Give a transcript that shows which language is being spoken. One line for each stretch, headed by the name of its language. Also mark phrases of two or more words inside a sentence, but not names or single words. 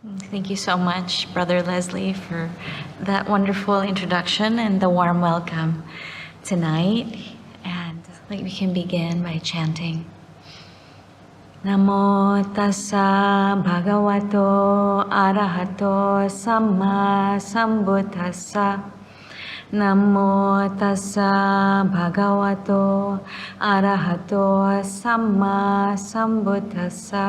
English: Thank you so much, Brother Leslie, for that wonderful introduction and the warm welcome tonight. And we can begin by chanting.
Pali: Namo tassa bhagavato arahato samma sambuddhassa. Namo tassa bhagavato arahato samma sambuddhassa.